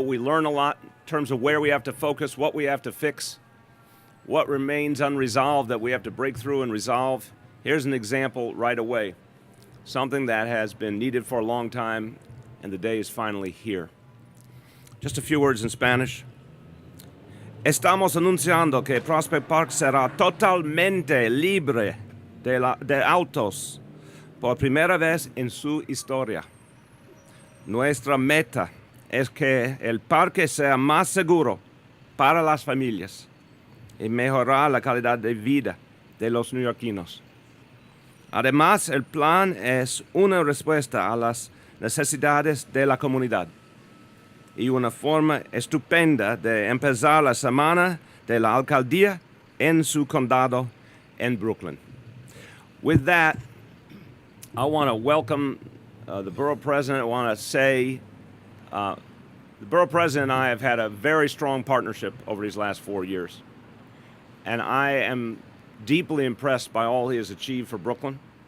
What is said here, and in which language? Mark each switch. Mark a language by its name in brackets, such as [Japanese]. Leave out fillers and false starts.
[English] We learn a lot in terms of where we have to focus, what we have to fix, what remains unresolved that we have to break through and resolve. Here's an example right away, something that has been needed for a long time, and the day is finally here. Just a few words in Spanish. [Spanish] Estamos anunciando que Prospect Park será totalmente libre de autos por primera vez en su historia. Nuestra meta es que el parque sea más seguro para las familias y mejorar la calidad de vida de los neoyorquinos. Además, el plan es una respuesta a las necesidades de la comunidad y una forma estupenda de empezar la semana de la alcaldía en su condado in Brooklyn. [English] With that, I want to welcome the borough president. I want to say the borough president and I have had a very strong partnership over these last 4 years. And I am deeply impressed by all he has achieved for Brooklyn.